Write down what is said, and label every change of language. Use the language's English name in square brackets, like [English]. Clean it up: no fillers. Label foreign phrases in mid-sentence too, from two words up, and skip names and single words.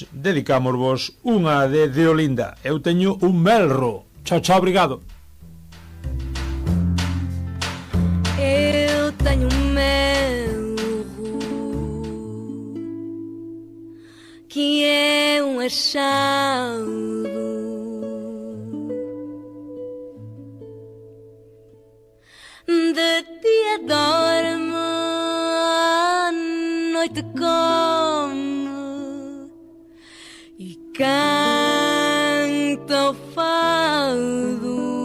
[Galician] Dedicámosvos unha de Olinda. Eu teño un melro. Chao, obrigado. Eu teño un melro [Portuguese] que é um achado de dia dorme, à noite come e canta o fado.